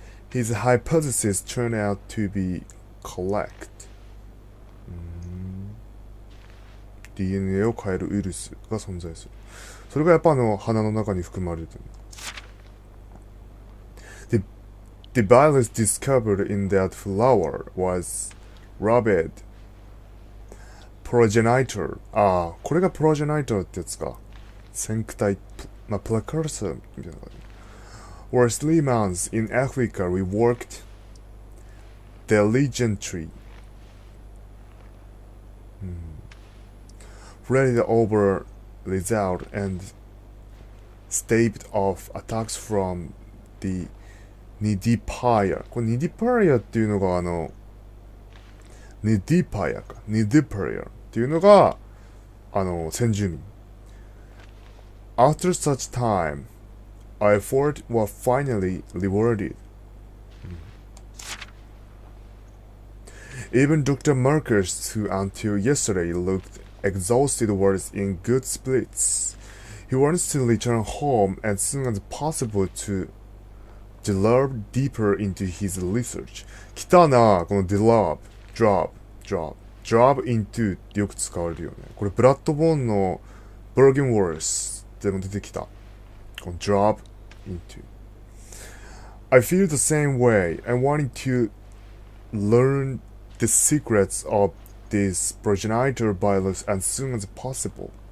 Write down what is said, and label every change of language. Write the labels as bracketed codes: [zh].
[en] His hypothesis turned out to be correct. [ja] DNA を変えるウイルスが存在する。それがやっぱ鼻の中に含まれてる。 [en] The virus discovered in that flower was rabid progenitor。 [ja] これが progenitor ってやつか。先駆体、precursor みたいな感じ。 [en] For 3 months in Africa, we worked diligently, read over result and staved off attacks from the Nidiparia。 [ja] これ Nidiparia っていうのがNidiparia か。 Nidiparia っていうのが先住民。 [en] After such time, our effort was finally rewarded. Even Dr. Marcus, who until yesterday looked exhausted, was in good spirits. He wants to return home as soon as possible to delve deeper into his research. [ja] 来たな、この delve, drop into ってよく使われるよね。これブラッドボーンの Bergen Wars でも出てきた。 [en] この drop into. I feel the same way. I wanted to learn the secrets of this progenitor virus as soon as possible.